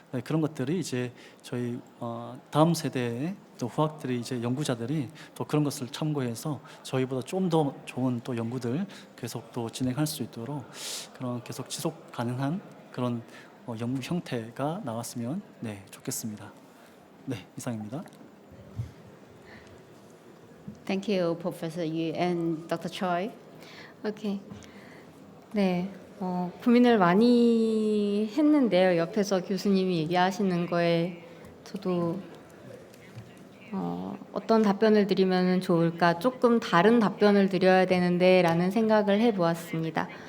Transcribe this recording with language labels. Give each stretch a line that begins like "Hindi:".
Korean: 그런 것들이 이제 저희 다음 세대의 또 후학들이, 이제 연구자들이 또 그런 것을 참고해서 저희보다 좀 더 좋은 또 연구들 계속 또 진행할 수 있도록 그런 계속 지속 가능한 그런 연구 형태가 나왔으면 좋겠습니다. 네, 이상입니다.
English: Thank you, Professor Yu and Dr. Choi.
Korean: 오케이. 네, 고민을 많이 했는데요. 옆에서 교수님이 얘기하시는 거에 저도 어떤 답변을 드리면 좋을까, 조금 다른 답변을 드려야 되는데 라는 생각을 해보았습니다.